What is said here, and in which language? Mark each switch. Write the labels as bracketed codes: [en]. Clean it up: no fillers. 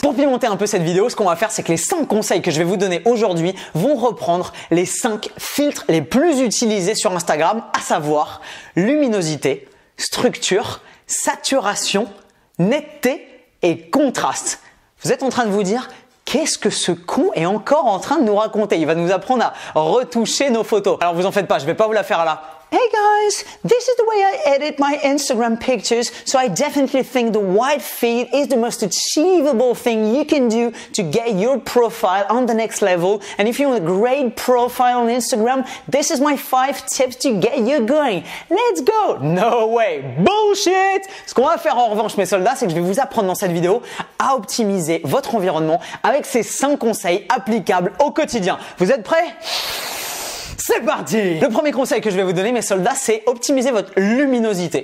[fr] Pour pimenter un peu cette vidéo, ce qu'on va faire, c'est que les 5 conseils que je vais vous donner aujourd'hui vont reprendre les 5 filtres les plus utilisés sur Instagram, à savoir luminosité, structure, saturation, netteté et contraste. Vous êtes en train de vous dire, qu'est-ce que ce con est encore en train de nous raconter? Il va nous apprendre à retoucher nos photos. Alors vous en faites pas, je vais pas vous la faire là. [en] Hey guys, this is the way I edit my Instagram pictures, so I definitely think the white feed is the most achievable thing you can do to get your profile on the next level. And if you want a great profile on Instagram, this is my 5 tips to get you going. Let's go! No way! Bullshit! [fr] Ce qu'on va faire en revanche, mes soldats, c'est que je vais vous apprendre dans cette vidéo à optimiser votre environnement avec ces 5 conseils applicables au quotidien. Vous êtes prêts? C'est parti! Le premier conseil que je vais vous donner, mes soldats, c'est optimiser votre luminosité.